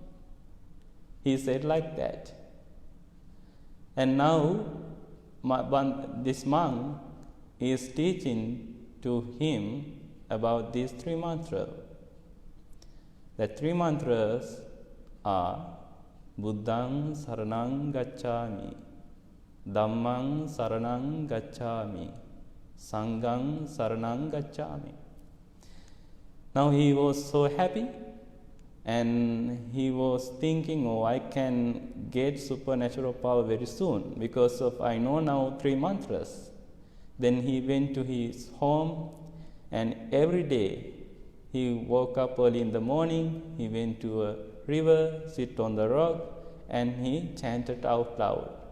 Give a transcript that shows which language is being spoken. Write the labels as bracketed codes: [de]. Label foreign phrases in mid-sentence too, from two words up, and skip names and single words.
[en] He said like that. And now, this monk is teaching to him about these 3 mantras. The 3 mantras are [pi] Buddhang Saranang Gacchami, Dhammang Saranang Gacchami, Sanghang Saranang Gacchami. [en] Now he was so happy and he was thinking, oh, I can get supernatural power very soon because of I know now 3 mantras. Then he went to his home, and every day he woke up early in the morning, he went to a river, sit on the rock, and he chanted out loud.